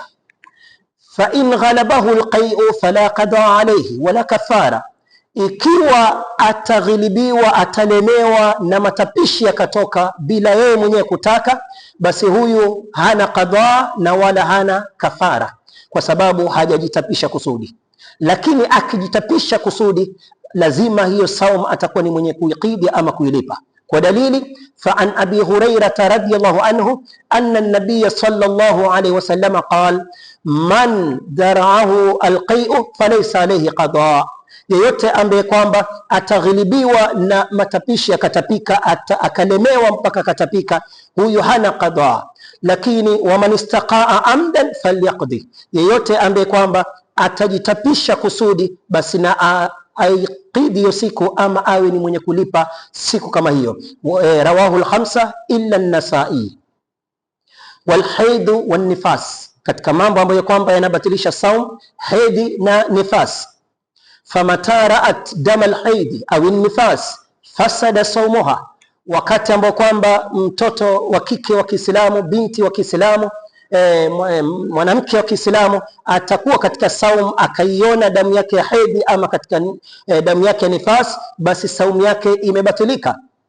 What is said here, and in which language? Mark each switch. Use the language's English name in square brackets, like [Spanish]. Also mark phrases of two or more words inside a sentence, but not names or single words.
[Arabic] فإن غلبه القيء فلا قضاء عليه ولا كفارة, [Swahili] ikiwa ataghilibiwa, atalemewa na matapishi yakatoka bila yeye mwenyewe kutaka, basi huyu hana qada na wala hana kafara, kwa sababu hajajitapisha kusudi. Lakini akijitapisha kusudi, lazima hiyo saum atakuwa ni mwenye kuikidi ama kuilipa. Kwa dalili, [Arabic] فعن أبي هريرة رضي الله عنه أن النبي صلى الله عليه وسلم قال من ذرعه القيء فليس عليه قضاء, [Swahili] yeyote ambaye kwamba ataghilibiwa na matapishi akatapika, akalemewa mpaka katapika, huyu hana qada. Lakini [Arabic] ومن استقاء عمدا فليقض, [Swahili] yeyote ambaye kwamba atajitapisha kusudi, basi na aikidi hiyo siku ama awe ni mwenye kulipa siku kama hiyo. [Arabic] رواه الخمسة إلا النسائي. والحيض والنفاس, [Swahili] katika mambo ambayo kwamba yanabatilisha saum, haidi na nifas. [Arabic] فمتى رأت دم الحيض أو النفاس فسد صومها, [Swahili] wakati ambao kwamba mtoto wa kike wa Kiislamu, binti wa Kiislamu, mwanamke wa Kiislamu atakuwa katika saum, akaiona damu yake ya hedhi ama katika damu yake ya nifas, basi saumu yake imebatilika.